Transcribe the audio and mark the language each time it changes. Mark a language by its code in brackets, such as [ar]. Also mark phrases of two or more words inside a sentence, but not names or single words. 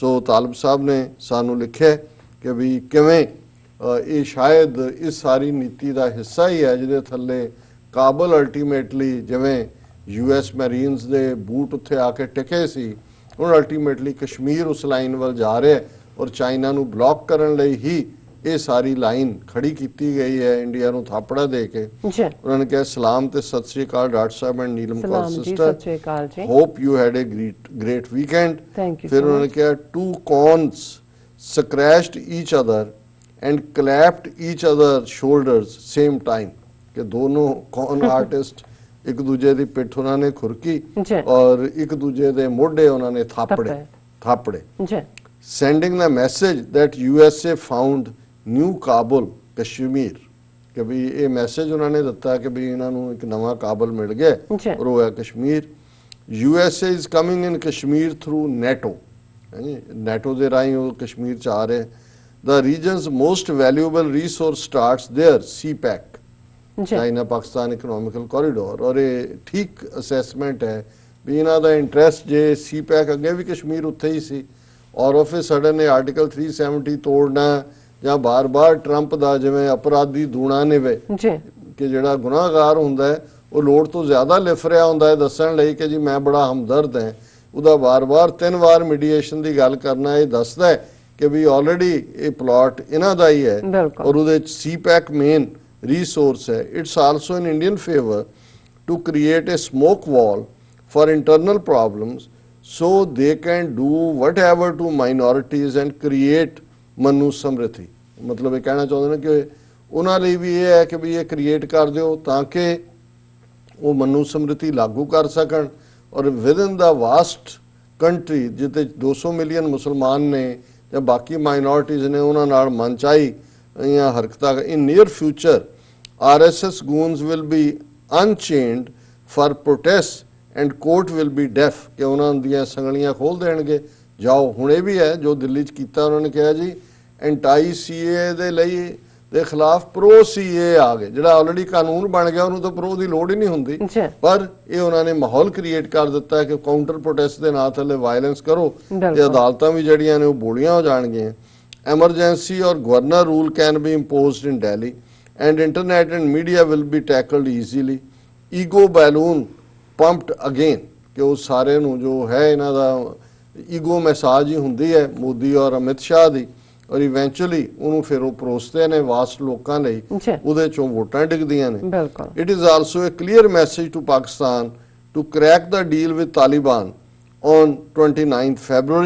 [pa] ਸੋ ਤਾਲਬ ਸਾਹਿਬ ਨੇ ਸਾਨੂੰ ਲਿਖਿਆ ਕਿ ਵੀ ਕਿਵੇਂ ਇਹ ਸ਼ਾਇਦ ਇਸ ਸਾਰੀ ਨੀਤੀ ਦਾ ਹਿੱਸਾ ਹੀ ਹੈ ਜਿਹਦੇ ਥੱਲੇ ਕਾਬਲ ਅਲਟੀਮੇਟਲੀ ਜਿਵੇਂ US ਮੈਰੀਨਸ ਦੇ ਬੂਟ ਉੱਥੇ ਆ ਕੇ ਟਿਕੇ ਸੀ, ਹੁਣ ਅਲਟੀਮੇਟਲੀ ਕਸ਼ਮੀਰ ਉਸ ਲਾਈਨ ਵੱਲ ਜਾ ਰਿਹਾ ਔਰ ਚਾਈਨਾ ਨੂੰ ਬਲੌਕ ਕਰਨ ਲਈ ਹੀ ਇਹ ਸਾਰੀ ਲਾਈਨ ਖੜੀ ਕੀਤੀ ਗਈ ਹੈ ਇੰਡੀਆ ਨੂੰ ਥਾਪੜਾ ਦੇ ਕੇ। ਉਹਨਾਂ ਨੇ ਕਿਹਾ ਸਲਾਮ ਤੇ ਸਤਿ ਸ੍ਰੀ ਅਕਾਲ ਡਾਕਟਰ ਸਾਹਿਬ ਐਂਡ ਨੀਲਮ ਕੌਰ ਸਿਸਟਰ, [en] hope you had a great weekend. [pa] ਫਿਰ ਉਹਨਾਂ ਨੇ ਕਿਹਾ [en] two cons scratched each other and clapped each other shoulders same time, [pa] ਕਿ ਦੋਨੋਂ [en] con artist [pa] ਇੱਕ ਦੂਜੇ ਦੀ ਪਿੱਠ ਉਹਨਾਂ ਨੇ ਖੁਰਕੀ ਔਰ ਇੱਕ ਦੂਜੇ ਦੇ ਮੋਢੇ ਉਹਨਾਂ ਨੇ ਥਾਪੜੇ। [en] sending the message that USA found new Kabul Kashmir, [pa] ਕਿ ਵੀ ਇਹ ਮੈਸੇਜ ਉਹਨਾਂ ਨੇ ਦਿੱਤਾ ਕਿ ਵੀ ਇਹਨਾਂ ਨੂੰ ਇੱਕ ਨਵਾਂ ਕਾਬਲ ਮਿਲ ਗਿਆ ਔਰ ਉਹ ਹੈ ਕਸ਼ਮੀਰ। [en] USA is coming in Kashmir through NATO, [pa] ਨੈਟੋ ਦੇ ਰਾਹੀਂ ਉਹ ਕਸ਼ਮੀਰ ਚ ਆ ਰਹੇ। [en] The region's most valuable resource starts there, [pa] CPEC, ਚਾਈਨਾ ਪਾਕਿਸਤਾਨ ਇਕਨੋਮਿਕਲ ਕੋਰੀਡੋਰ। ਔਰ ਇਹ ਠੀਕ ਅਸੈਸਮੈਂਟ ਹੈ ਵੀ ਇਹਨਾਂ ਦਾ ਇੰਟਰਸਟ ਜੇ CPEC ਅੱਗੇ ਵੀ ਕਸ਼ਮੀਰ ਉੱਥੇ ਹੀ ਸੀ ਔਰ [en] of a sudden [pa] ਇਹ ਆਰਟੀਕਲ 370 ਤੋੜਨਾ ਜਾਂ ਬਾਰ-ਬਾਰ ਟਰੰਪ ਦਾ ਜਿਵੇਂ ਅਪਰਾਧੀ ਦੂਣਾ ਨਿਵੇ ਕਿ ਜਿਹੜਾ ਗੁਨਾਹਗਾਰ ਹੁੰਦਾ ਹੈ ਉਹ ਲੋੜ ਤੋਂ ਜ਼ਿਆਦਾ ਲਿਫ ਰਿਹਾ ਹੁੰਦਾ ਹੈ ਦੱਸਣ ਲਈ ਕਿ ਜੀ ਮੈਂ ਬੜਾ ਹਮਦਰਦ ਹਾਂ, ਉਹਦਾ ਬਾਰ-ਬਾਰ 3 ਵਾਰ ਮੀਡੀਏਸ਼ਨ ਦੀ ਗੱਲ ਕਰਨਾ ਇਹ ਦੱਸਦਾ ਹੈ ਕਿ ਵੀ ਆਲਰੇਡੀ ਇਹ ਪਲਾਟ ਇਹਨਾਂ ਦਾ ਹੀ ਹੈ ਔਰ ਉਹਦੇ ਚ CPEC [en] main resource [pa] ਹੈ। [en] It's also in Indian favor to create a smoke wall for internal problems so they can do whatever to minorities and create manu samrithi। [pa] ਮਤਲਬ ਇਹ ਕਹਿਣਾ ਚਾਹੁੰਦੇ ਨੇ ਕਿ ਉਹਨਾਂ ਲਈ ਵੀ ਇਹ ਹੈ ਕਿ ਵੀ ਇਹ ਕ੍ਰੀਏਟ ਕਰ ਦਿਓ ਤਾਂ ਕਿ ਉਹ ਮਨੂ ਸਮ੍ਰਿਤੀ ਲਾਗੂ ਕਰ ਸਕਣ ਔਰ [en] within the vast country [pa] ਜਿੱਥੇ 200 ਮਿਲੀਅਨ ਮੁਸਲਮਾਨ ਨੇ ਜਾਂ ਬਾਕੀ ਮਾਈਨੋਰਿਟੀਜ਼ ਨੇ ਉਹਨਾਂ ਨਾਲ ਮਨਚਾਈ ਜਾਂ ਹਰਕਤਾਂ। [en] in near future RSS goons will be unchained for protests and court will be deaf, [pa] ਕਿ ਉਹਨਾਂ ਦੀਆਂ ਸੰਗਲੀਆਂ ਖੋਲ ਦੇਣਗੇ। ਜਾਓ ਹੁਣ ਇਹ ਵੀ ਹੈ ਜੋ ਦਿੱਲੀ ਚ ਕੀਤਾ, ਉਹਨਾਂ ਨੇ ਕਿਹਾ ਜੀ ਐਂਟਾਈ CA ਦੇ ਲਈ ਦੇ ਖਿਲਾਫ ਪ੍ਰੋ CA ਆ ਗਏ, ਜਿਹੜਾ ਆਲਰੇਡੀ ਕਾਨੂੰਨ ਬਣ ਗਿਆ ਉਹਨੂੰ ਤਾਂ ਪ੍ਰੋ ਦੀ ਲੋੜ ਹੀ ਨਹੀਂ ਹੁੰਦੀ, ਪਰ ਇਹ ਉਹਨਾਂ ਨੇ ਮਾਹੌਲ ਕ੍ਰੀਏਟ ਕਰ ਦਿੱਤਾ ਕਿ [en] counter protest [pa] ਦੇ ਨਾਂ ਥੱਲੇ ਵਾਇਲੈਂਸ ਕਰੋ ਤੇ ਅਦਾਲਤਾਂ ਵੀ ਜਿਹੜੀਆਂ ਨੇ ਉਹ ਬੋਲੀਆਂ ਹੋ ਜਾਣਗੀਆਂ। [en] emergency ਔਰ governor rule can be imposed in Delhi and internet and media will be tackled easily। ego balloon pumped again, [pa] ਕਿ ਉਹ ਸਾਰੇ ਨੂੰ ਜੋ ਹੈ ਇਹਨਾਂ ਦਾ [en] ego massage [pa] ਹੀ ਹੁੰਦੀ ਹੈ ਮੋਦੀ ਔਰ ਅਮਿਤ ਸ਼ਾਹ ਦੀ ਔਰ ਇਵੈਂਚੁਅਲੀ ਉਹਨੂੰ ਫਿਰ ਉਹ ਪਰੋਸਦੇ ਨੇ ਵਾਸਟ ਲੋਕਾਂ ਲਈ, ਉਹਦੇ ਚੋਂ ਵੋਟਾਂ ਡਿੱਗਦੀਆਂ ਨੇ। [en] it is also a clear message to Pakistan to crack the deal with Taliban on 29 February.